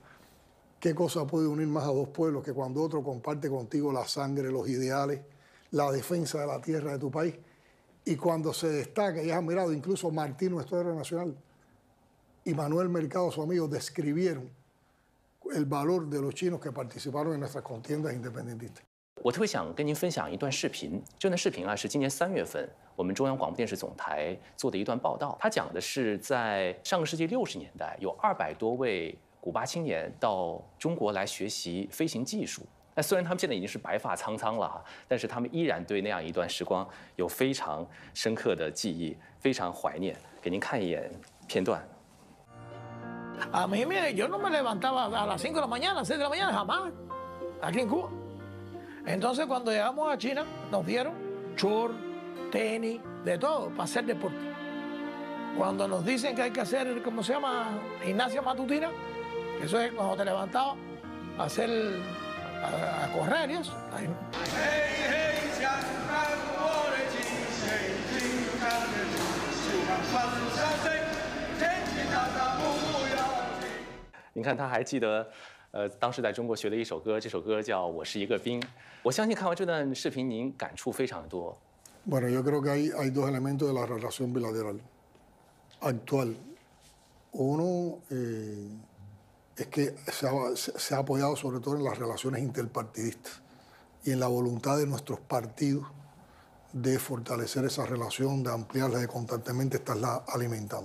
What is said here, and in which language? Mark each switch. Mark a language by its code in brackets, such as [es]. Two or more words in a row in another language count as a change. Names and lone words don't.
[es] ¿Qué cosa puede unir más a dos pueblos que cuando otro comparte contigo la sangre, los ideales, la defensa de la tierra de tu país? Y cuando se destaca, y has mirado, incluso Martín, nuestro héroe nacional, y Manuel Mercado, su amigo, describieron el valor de los chinos que participaron en nuestras contiendas independentistas. [zh] 我特别想跟您分享一段视频，这段视频啊是今年3月份我们中央广播电视总台做的一段报道。它讲的是在上个世纪60年代，有200多位古巴青年到中国来学习飞行技术。那虽然他们现在已经是白发苍苍了哈，但是他们依然对那样一段时光有非常深刻的记忆，非常怀念。给您看一眼片段。 [es] A mí, yo no me levantaba a las 5 de la mañana, 6 de la mañana, jamás, aquí en Cuba. Entonces, cuando llegamos a China, nos dieron short, tenis, de todo, para hacer deporte. Cuando nos dicen que hay que hacer, ¿cómo se llama? Gimnasia matutina, eso es cuando te levantabas a hacer, a correr y eso. Ahí. Ahí. [zh] 你看，他还记得，当时在中国学了一首歌，这首歌叫《我是一个兵》。我相信看完这段视频，您感触非常多。 [es] Bueno, yo creo que hay dos elementos de la relación bilateral actual. Uno es que se ha apoyado sobre todo en las relaciones interpartidistas y en la voluntad de nuestros partidos de fortalecer esa relación, de ampliarla, de constantemente estarla alimentando.